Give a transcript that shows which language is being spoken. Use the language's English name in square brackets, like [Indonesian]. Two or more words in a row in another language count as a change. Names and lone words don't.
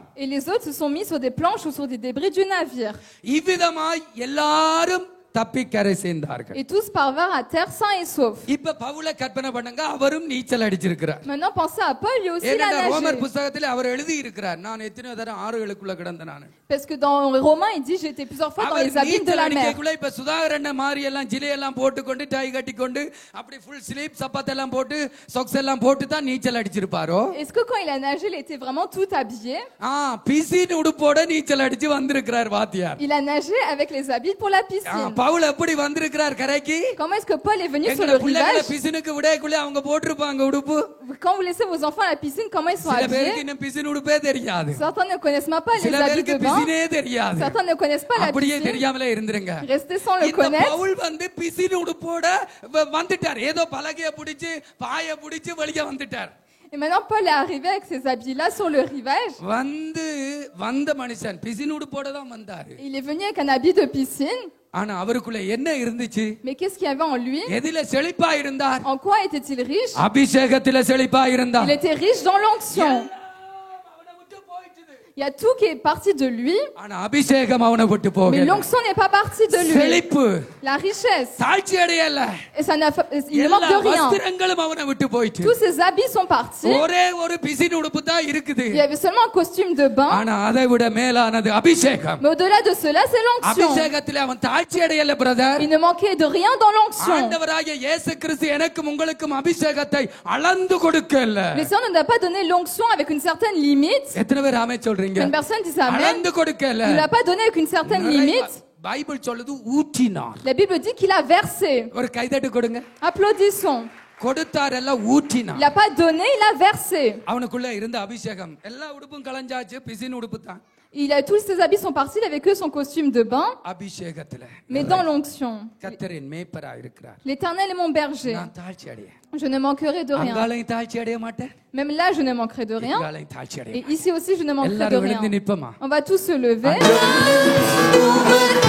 [French] Et les autres se sont mis sur des planches ou sur des débris du navire. [Tamil] இவ்விதமாய் எல்லாரும் தப்பி கரை சேர்ந்தார்கள். [French] Et tous parvinrent à terre sains et saufs. [Tamil] இப்ப பவுலை கற்பனை பண்ணுங்க, அவரும் நீச்சல் அடிச்சிருக்கிறார். [French] Maintenant pensez à Paul, lui aussi il a [Tamil] ரோமர் [French] nagé. [Tamil] புத்தகத்தில் அவர் எழுதி இருக்கிறார் நான் எத்தனை தரம் ஆறுகளுக்குள்ள கிடந்தேன் நான். [French] Parce que dans Romains, il dit j'ai été plusieurs fois dans les abîmes de la mer. [Tamil] இப்ப சுதாகரண்ண மாதிரி எல்லாம் ஜிலை எல்லாம் போட்டுக்கொண்டு டை கட்டிக்கொண்டு அப்படி [English] full sleeve [Tamil] சப்பாத் எல்லாம் போட்டு சாக்ஸ் எல்லாம் போட்டு தான் நீச்சல் அடிச்சிருப்பாரோ? [French] Est-ce que quand il a nagé, il était vraiment tout habillé? [Tamil] பிசின் உடுப்போட நீச்சல் அடிச்சு வந்திருக்கிறார் வாத்தியார். [French] Il a nagé avec les habits pour la piscine. [Tamil] பவுல் எப்படி வந்திருக்கிறார் கரைக்கு? [French] Comment est-ce que Paul est venu sur le rivage? [Tamil] பிசினுக்கு விடைக்குள்ள அவங்க போட்டிருப்பாங்க உடுப்பு. [French] Quand vous laissez vos enfants à la piscine, comment ils sont [Tamil] சில பேருக்கு [French] habillés? [Tamil] இன்னும் பிசின் உடுப்பே தெரியாது. [French] Certains ne connaissent même pas les [Tamil] சில [French] habits [Tamil] பேருக்கு [French] de bain. [Tamil] பிசினே தெரியாது. [French] Certains ne connaissent pas la [Tamil] அப்படியே [French] piscine. [Tamil] தெரியாமலே இருந்துருங்க. [French] Restez sans le [Tamil] இந்த [French] connaître. [Tamil] பவுல் வந்து பிசின் உடுப்போட வந்துட்டார். ஏதோ பலகைய பிடிச்சு பாய பிடிச்சு வெளிய வந்துட்டார். [French] Et maintenant Paul est arrivé avec ses habits là sur le rivage. [Tamil] வந்த மனுஷன் பிசின் உடுப்போட தான் வந்தாரு. [French] Il est venu avec un habit de piscine. [Tamil] ஆனா அவருக்குள்ள என்ன இருந்துச்சு? [French] Mais qu'est-ce qu'il y avait en lui? [Tamil] எதில செழிப்பா இருந்தார்? [French] En quoi était-il riche? [Tamil] அபிஷேகத்தில செழிப்பா இருந்தார். [French] Il était riche dans l'onction. Il y a tout qui est parti de lui, [Tamil] ஆனா அபிஷேகம் அவனை விட்டு [French] mais [Tamil] போகல. [French] l'onction n'est pas partie de lui. [Tamil] செழிப்பு, [French] La richesse, [Tamil] தாழ்ச்சி அடையல. [French] et il ne manque de rien. [Tamil] வஸ்திரங்களும் அவனை விட்டு போயிட்டு. [French] Tous ses habits sont partis. [Tamil] ஒரே ஒரு பிசின் உடுப்பு தான் இருக்குது. [French] Il y avait seulement un costume de bain, [Tamil] ஆனா அதை விட மேலானது அபிஷேகம். [French] mais au-delà de cela, c'est l'onction. [Tamil] அபிஷேகத்திலே அவன் தாழ்ச்சி அடையல பிரதர். [French] Il ne manquait de rien dans l'onction. [Tamil] ஆண்டவராகிய இயேசு கிறிஸ்து எனக்கும் உங்களுக்கும் அபிஷேகத்தை அளந்து கொடுக்கல. [French] Le Seigneur ne nous a pas donné l'onction avec une certaine limite. [Tamil] எத்தனை பேர் ஆமென் சொல்றீங்க? [French] Une personne dit ça, amen. [Tamil] அளந்து கொடுக்கல. [French] Il ne l'a pas donné avec une certaine limite. [Tamil] பைபிள் சொல்லுது ஊற்றினார். [French] La Bible dit qu'il a versé. [Tamil] ஒரு கைதட்டு கொடுங்க. [French] Applaudissons. [Tamil] கொடுத்தார் எல்லாம் ஊற்றினார். [French] Il n'a pas donné, il a versé. [Tamil] அவனுக்குள்ள இருந்த அபிஷேகம் எல்லா உடுப்பும் கலஞ்சாச்சு, பிசின் உடுப்பு தான். [French] Tous ses habits sont partis, il avait que son costume de bain, [Tamil] அபிஷேகத்தில. [French] mais dans l'onction. [Tamil] கர்த்தரின் மேய்ப்பரா இருக்கிறார். [French] L'Éternel est mon berger. [Tamil] நான் தாழ்ச்சி அடைய. [French] Je ne manquerai de rien. [Tamil] அங்காளையும் தாழ்ச்சி அடைய மாட்டேன். [French] Même là, je ne manquerai de rien. [Tamil] அங்காளையும் தாழ்ச்சி அடைய. [French] Et ici aussi, je ne manquerai de [Tamil] எல்லாரும் [French] rien. [Tamil] எழுந்து நிப்போமா? [French] On va tous se lever.